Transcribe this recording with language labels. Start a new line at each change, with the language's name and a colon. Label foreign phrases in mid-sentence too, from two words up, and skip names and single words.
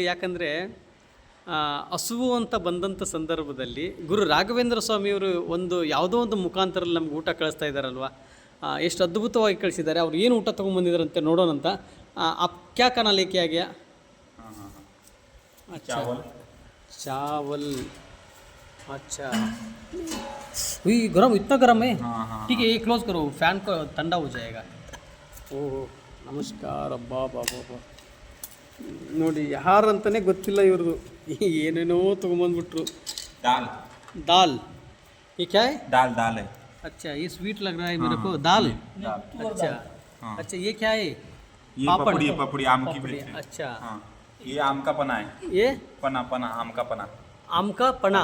Kannada: ಯಾಕಂದರೆ ಹಸುವು ಅಂತ ಬಂದಂಥ ಸಂದರ್ಭದಲ್ಲಿ ಗುರು ರಾಘವೇಂದ್ರ ಸ್ವಾಮಿಯವರು ಯಾವುದೋ ಒಂದು ಮುಖಾಂತರಲ್ಲಿ ನಮ್ಗೆ ಊಟ ಕಳಿಸ್ತಾ ಇದ್ದಾರಲ್ವ, ಎಷ್ಟು ಅದ್ಭುತವಾಗಿ ಕಳಿಸಿದ್ದಾರೆ. ಅವ್ರು ಏನು ಊಟ ತೊಗೊಂಬಂದಿದ್ದಾರಂತೆ ನೋಡೋಣಂತ.
Hindi: क्या खाना लेके आ गया? चावल. अच्छा, गरम, इतना गरम है? ठीक है, ये क्लोज करो, फैन को ठंडा हो जाएगा.
Kannada: ಓಹ್ ನಮಸ್ಕಾರ. ಬಾಬಾ ನೋಡಿ, ಯಾರಂತಲೇ ಗೊತ್ತಿಲ್ಲ ಇವ್ರದ್ದು. ಏನೇನೋ ತೊಗೊಂಬಂದ್ಬಿಟ್ರು.
Hindi: दाल. ये क्या है? दाल है. अच्छा, ये स्वीट लग रहा है मेरे को. दाल. अच्छा, ये क्या है? ये पपड़ी आम की मिर्च. अच्छा, ये आम का पना है. ये पना आम का पना. आम का पना.